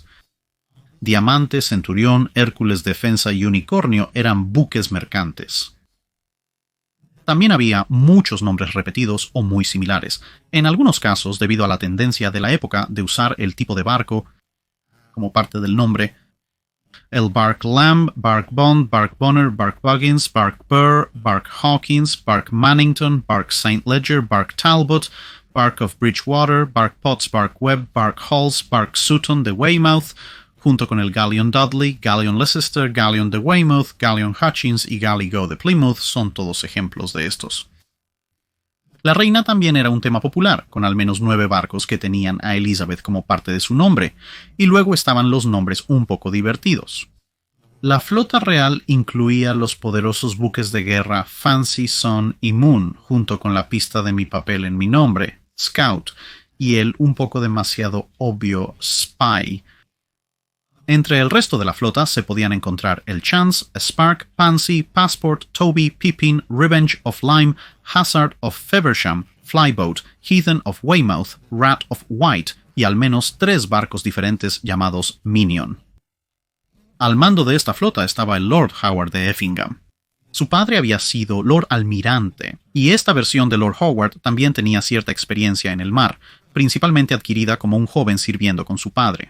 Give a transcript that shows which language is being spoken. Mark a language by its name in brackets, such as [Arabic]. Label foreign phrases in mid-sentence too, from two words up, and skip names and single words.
[Spanish] Diamante, Centurión, Hércules, Defensa y Unicornio eran buques mercantes. También había muchos nombres repetidos o muy similares, en algunos casos debido a la tendencia de la época de usar el tipo de barco como parte del nombre. El Bark Lamb, Bark Bond, Bark Bonner, Bark Buggins, Bark Burr, Bark Hawkins, Bark Mannington, Bark St. Ledger, Bark Talbot, Bark of Bridgewater, Bark Potts, Bark Webb, Bark Hulls, Bark Sutton de Weymouth, junto con el Galleon Dudley, Galleon Leicester, Galleon de Weymouth, Galleon Hutchins y Galligo de Plymouth son todos ejemplos de estos. La reina también era un tema popular, con al menos 9 barcos que tenían a Elizabeth como parte de su nombre, y luego estaban los nombres un poco divertidos. La flota real incluía los poderosos buques de guerra Fancy, Sun y Moon, junto con la pista de mi papel en mi nombre, Scout, y el un poco demasiado obvio Spy. Entre el resto de la flota se podían encontrar el Chance, Spark, Pansy, Passport, Toby, Pippin, Revenge of Lyme, Hazard of Feversham, Flyboat, Heathen of Weymouth, Rat of White y al menos 3 barcos diferentes llamados Minion. Al mando de esta flota estaba el Lord Howard de Effingham. Su padre había sido Lord Almirante, y esta versión de Lord Howard también tenía cierta experiencia en el mar, principalmente adquirida como un joven sirviendo con su padre.